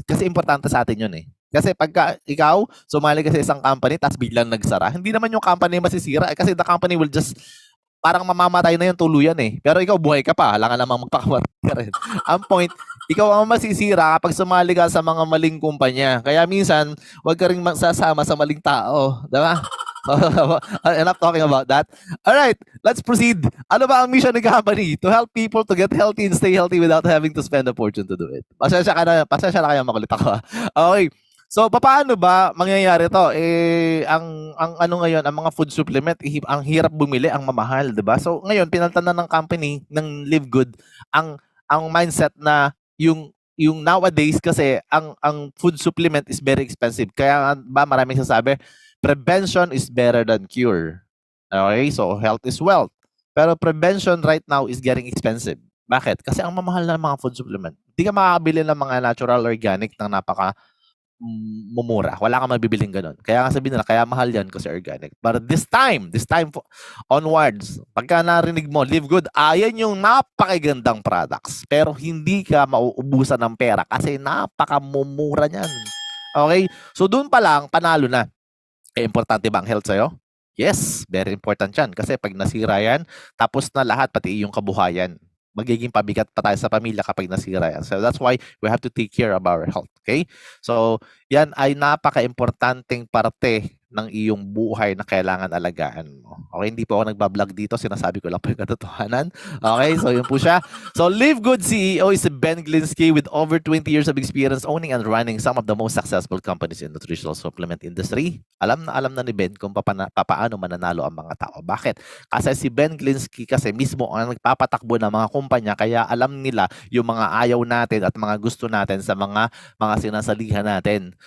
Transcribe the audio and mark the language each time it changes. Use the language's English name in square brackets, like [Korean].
[Filipino] Kasi importante sa atin yun eh. Kasi pagka ikaw, sumali ka sa isang company, tapos biglang nagsara, hindi naman yung company masisira. Kasi [English] the company will just, [Filipino] parang mamamatay na yung tuluyan eh. Pero ikaw, buhay ka pa. Alangan namang magpakamatay ka rin. Ang point, ikaw ang masisira kapag sumali ka sa mga maling kumpanya. Kaya minsan, huwag ka rin sasama sa maling tao. Diba? [English] Enough talking about that. Alright, let's proceed. [Filipino] Ano ba ang mission ng company? [English] To help people to get healthy and stay healthy without having to spend a fortune to do it. [Filipino] Pasensya na kayo makulit ako. Okay. So, paano ba mangyayari to? Ang ngayon, ang mga food supplement, ang hirap bumili, ang mamahal, 'di ba? So, ngayon pinalitan na ng company ng Live Good ang mindset na yung [English] yung nowadays kasi ang food supplement is very expensive. [Filipino] Kaya ba maraming sasabi, [English] prevention is better than cure. Okay? So health is wealth. Pero prevention right now is getting expensive. [Filipino] Bakit? Kasi ang mamahal na mga food supplement. Hindi ka makakabili ng mga natural organic ng napaka mumura. Wala kang mabibiling ganun. Kaya nga sabihin nila, kaya mahal yan kasi organic. [English] But this time onwards, [Filipino] pagka narinig mo, Live Good, ayan yung napakagandang products. Pero hindi ka mauubusan ng pera kasi napakamumura niyan. Okay? So doon pa lang, panalo na. Eh, importante ba ang health sa'yo? [English] Yes, very important [Filipino] yan. Kasi pag nasira yan, tapos na lahat, pati yung kabuhayan. Magiging pabigat pa tayo sa pamilya kapag nasira yan. [English] So that's why we have to take care of our health. Okay? [Filipino] So, yan ay napaka-importanteng parte ng iyong buhay na kailangan alagaan mo. Okay, hindi po ako nagbablog dito. Sinasabi ko lang po yung katotohanan. Okay, so yun po siya. [English] So, Live Good CEO is Ben Glinsky with over 20 years of experience owning and running some of the most successful companies in the nutritional supplement industry. [Filipino] Alam na ni Ben kung paano mananalo ang mga tao. Bakit? Kasi si Ben Glinsky kasi mismo ang nagpapatakbo ng mga kumpanya kaya alam nila yung mga ayaw natin at mga gusto natin sa mga sinasalihan natin.